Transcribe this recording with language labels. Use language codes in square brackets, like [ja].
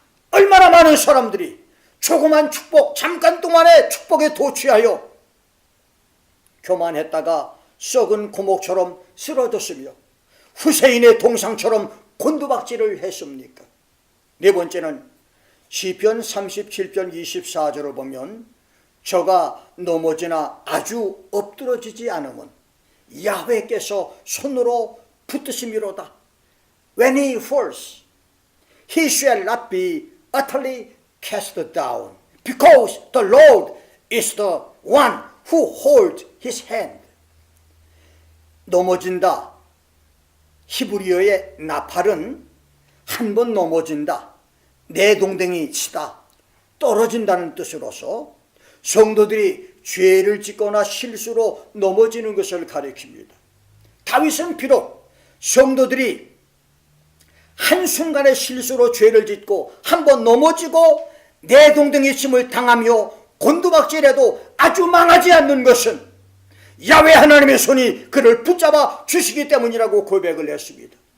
[ko] 얼마나 많은 사람들이 조그만 축복, 잠깐 동안의 축복에 도취하여 교만했다가 썩은 고목처럼 쓰러졌으며 후세인의 동상처럼 곤두박질을 했습니까? 네 번째는 시편 37편 24절을 보면 저가 넘어지나 아주 엎드러지지 않으면 야훼께서 손으로 붙드심이로다. [en] When he falls, he shall not be utterly cast down, because the Lord is the one who holds his hand. [ko] 넘어진다. 히브리어의 나팔은 한 번 넘어진다, 내 동댕이 치다, 떨어진다는 뜻으로서 성도들이 죄를 짓거나 실수로 넘어지는 것을 가리킵니다. 다윗은 비록 성도들이 한순간의 실수로 죄를 짓고 한번 넘어지고 내 동댕이 침을 당하며 곤두박질해도 아주 망하지 않는 것은 야훼 하나님의 손이 그를 붙잡아 주시기 때문이라고 고백을 했습니다.